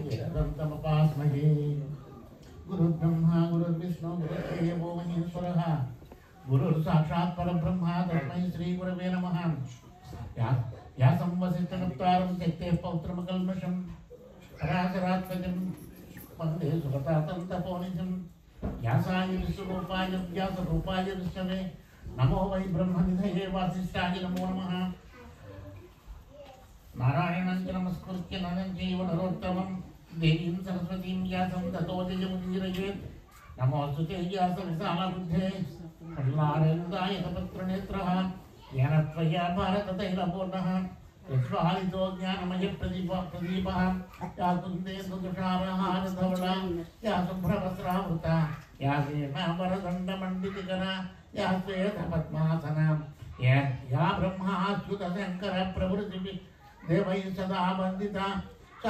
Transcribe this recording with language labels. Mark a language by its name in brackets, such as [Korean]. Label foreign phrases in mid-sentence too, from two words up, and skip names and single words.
[Sanskrit] ఏకదంతముపాస్మహే గురుర్బ్రహ్మ గురుర్విష్ణు గురుర్దేవో మహేశ్వరः గురుర్సాక్షాత్ పరబ్రహ్మ తస్మై శ్రీగురవే నమః వ్యాసం వసిష్ఠనప్తారం శక్తే పౌత్రమకల్మషం పరాశరాత్మజం వందే సుగతాతం తపోనిజం వ్యాసాయ విశ్వరూపాయ వ్యాసరూపాయ విష్ణవే నమో వై బ్రహ్మనిధయే వాసిష్ఠాయ నమో నమః నారాయణం చ నమస్కృత్య నరం చైవ నరోత్తమం దేవీం సరస్వతీం వ్యాసం తతో జయముదీరయేత్ నమోస్తుతే వ్యాస విశాలబుద్ధే ప్రహ్లాదేంద్రాయ తపత్రనేత్రః येन त्वया भारततैलपूर्णः यज्वालितो ज्ञानमय प्रदीपः या कुन्देन्दुतुषारहारधवला या शुभ्रवस्त्रावृता या वीणावरदण्डमण्डितकरा या श्वेतपद्मासना या ब्रह्माच्युतशङ्करप्रभृतिभिः देवैः सदा वन्दिता सा